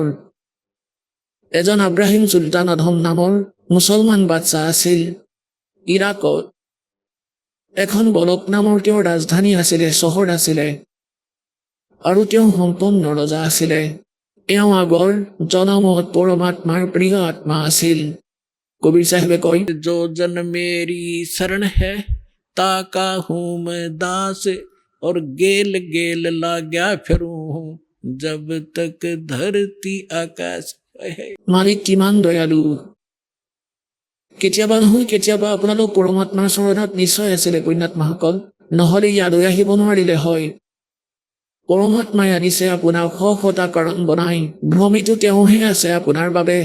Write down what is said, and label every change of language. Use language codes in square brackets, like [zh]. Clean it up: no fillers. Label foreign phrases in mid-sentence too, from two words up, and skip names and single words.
[as] এজন আব্ৰাহিম চুলতান আধম নামৰ মুছলমান বাদশ্বাহ আছিল ইৰাকত। এখন বলক নামৰ তেওঁৰ ৰাজধানী আছিলে, চহৰ আছিলে, আৰু তেওঁ সম্পন্ন ৰজা আছিলে। এওঁ আগৰ জনমত পৰমাত্মাৰ প্ৰিয় আত্মা আছিল। কবিৰ চাহেবে কয়, [hi] जो जन मेरी शरण है ताका हूँ मैं दास, और गेल गेल लाग्या फिरूं हूँ जब तक धरती आकाश है। [as] মালিক কিমান দয়ালু। কেতিয়াবা নহয় কেতিয়াবা আপোনালোক পৰমাত্মাৰ চৰণত নিশ্চয় আছিলে পুণ্যাত্মাসকল, নহ'লে ইয়ালৈ আহিব নোৱাৰিলে হয়। পৰমাত্মাই আনিছে আপোনাক শটা কাৰণ বনাই। ভ্ৰমিটো তেওঁহে আছে আপোনাৰ বাবে।